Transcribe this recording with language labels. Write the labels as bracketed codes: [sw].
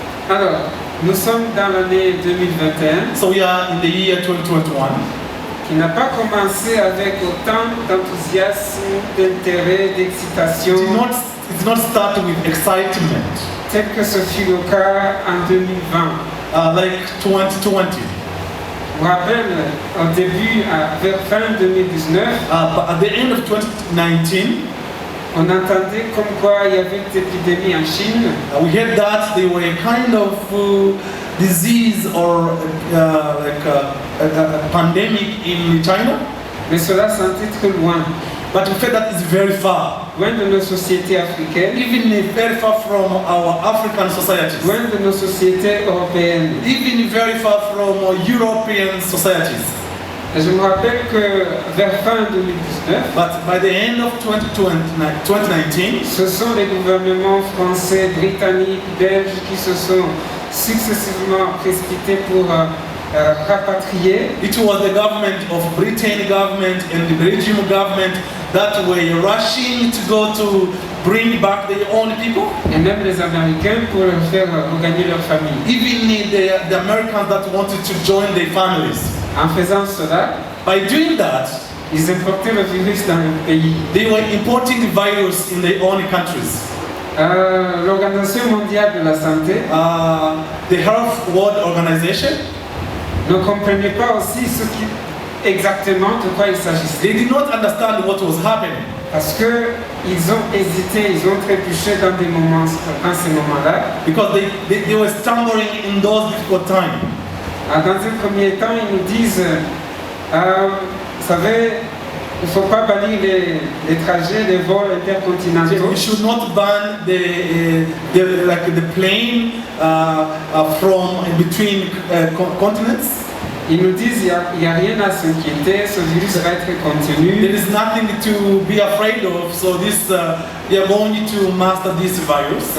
[fr] Alors, nous sommes dans l'année 2021. [en] So we are in the year 2021. [fr] Qui n'a pas commencé avec autant d'enthousiasme, d'intérêt, d'excitation. [en] It did not start with excitement. [fr] Tel que ce fut le cas en 2020. [en] Like 2020. [fr] Je me rappelle, au début, vers fin 2019, [en] but at the end of 2019, [fr] on entendait comme quoi il y avait une épidémie en Chine. [en] We heard that there were a kind of disease or like a pandemic in China. [fr] Mais cela sentait très loin. [en] But we felt that it's very far. [fr] Loin de nos sociétés africaines. [en] Even very far from our African societies. [fr] Loin de nos sociétés européennes. [en] Even very far from European societies. [fr] Et je me rappelle que vers fin 2019, [en] but by the end of 2019, [fr] ce sont les gouvernements français, britanniques, belges qui se sont successivement précipités pour rapatrier. [en] It was the government of Britain government and the Belgium government that were rushing to go to bring back their own people. [fr] Et même les Américains pour leur faire regagner leur famille. [en] Even the Americans that wanted to join their families. [fr] En faisant cela, [en] by doing that, [fr] ils importaient le virus dans leur pays. [en] They were importing the virus in their own countries. [fr] L'Organisation mondiale de la santé [en] the Health World Organization, [fr] ne comprenait pas aussi exactement de quoi il s'agissait. [en] they did not understand what was happening. [fr] Parce qu'ils ont hésité, ils ont trébuché dans ces moments-là. [en] Because they were stumbling in those difficult times. [fr] Dans un premier temps, ils nous disent, vous savez, il ne faut pas bannir les trajets, les vols intercontinentaux. [en] We should not ban the plane from between continents. [fr] Ils nous disent il n'y a rien à s'inquiéter, ce virus va être contenu. [en] There is nothing to be afraid of, so we are going to master this virus.